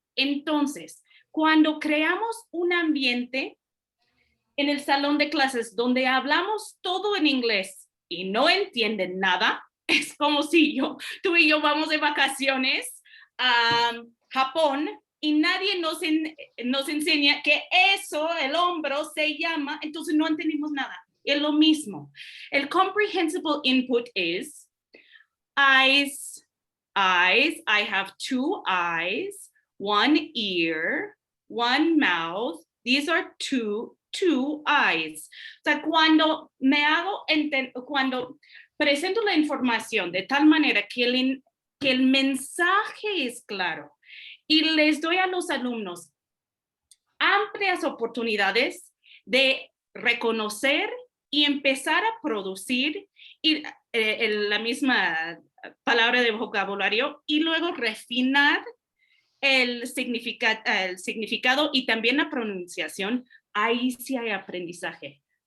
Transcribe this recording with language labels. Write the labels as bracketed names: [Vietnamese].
[Spanish] Entonces, cuando creamos un ambiente en el salón de clases donde hablamos todo en inglés y no entienden nada, es como si tú y yo vamos de vacaciones a Japón y nadie nos enseña que eso, el hombro, se llama, entonces no entendimos nada. Es lo mismo. [English] El comprehensible input is eyes, I have two eyes, one ear, one mouth. These are two eyes. [Spanish] O sea, cuando cuando presento la información de tal manera que el mensaje es claro y les doy a los alumnos amplias oportunidades de reconocer y empezar a producir la misma palabra de vocabulario y luego refinar el significado y también la pronunciación, ahí sí hay aprendizaje.